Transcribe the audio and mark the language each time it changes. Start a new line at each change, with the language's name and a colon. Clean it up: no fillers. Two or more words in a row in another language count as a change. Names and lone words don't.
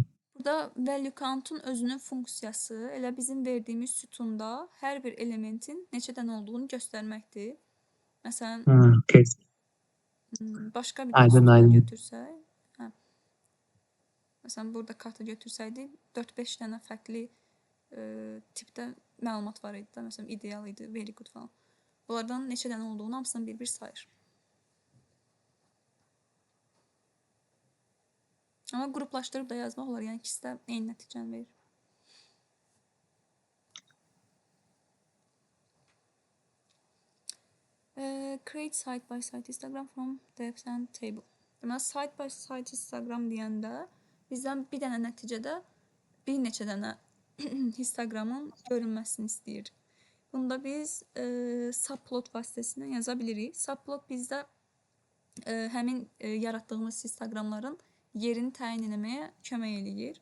Azerbaijani: burada
English: value count'un
Azerbaijani: özünün funksiyası elə bizim verdiyimiz sütunda hər bir elementin neçə dənə olduğunu göstərməkdir. Məsələn, Okay. başqa bir Aydın, sütunda aydın. götürsək, məsələn, burada kartı götürsəydik, 4-5 dənə fərqli tipdə məlumat var idi də, məsələn, ideal idi,
English: very good falan.
Azerbaijani: Bunlardan neçə dənə olduğunu hamısını bir-bir sayır. Amma qruplaşdırıb da yazmaq olar, yəni ikisi də eyni nəticəni verir.
English: Create side-by-side Instagram from depth and table.
Azerbaijani: Deməli,
English: side-by-side Instagram
Azerbaijani: deyəndə bizdən bir dənə nəticədə bir neçə dənə Instagramın görünməsini istəyir. Bunda biz subplot vasitəsilə yaza bilirik. Subplot bizdə həmin yaratdığımız Instagramların yerini təyin etməyə kömək eləyir.